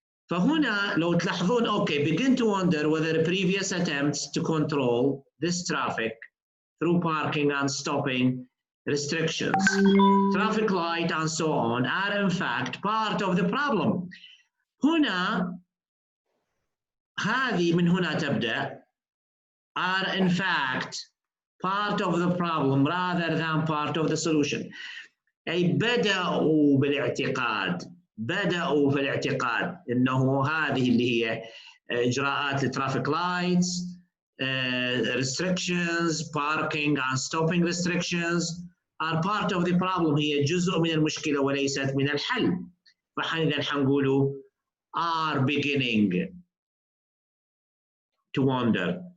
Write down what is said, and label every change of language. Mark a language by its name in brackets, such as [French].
[Arabic] فهنا لو تلاحظون [English] okay, begin to wonder whether previous attempts to control this traffic through parking and stopping restrictions, traffic light and so on are in fact part of the problem. [Arabic] هنا هذه من هنا تبدأ [English] are in fact part of the problem rather than part of the solution. [Arabic] أي بدأوا في الاعتقاد إنه هذه اللي هي إجراءات الترافيك لايتس, [English] restrictions, parking and stopping restrictions are part of the problem, [Arabic] هي جزء من المشكلة وليست من الحل. فإذا حنقولوا [English] are beginning to wonder.